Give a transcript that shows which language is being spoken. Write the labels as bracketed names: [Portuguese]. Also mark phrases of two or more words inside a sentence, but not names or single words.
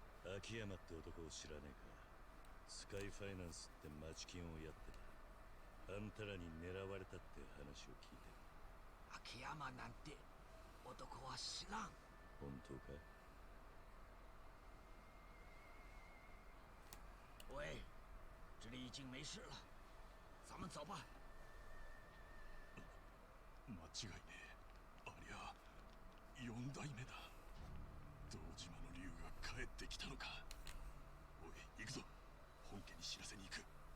[Japanese] 秋山って男を知らねえか。スカイファイナンスって町金をやってた。あんたらに狙われたって話を聞いてる。秋山なんて男は知らん。本当か？ [Chinese] 喂，这里已经没事了，咱们走吧。 [Japanese] 間違いねえ。ありゃ4代目だ。堂島の竜が帰ってきたのか。おい、行くぞ。本家に知らせに行く。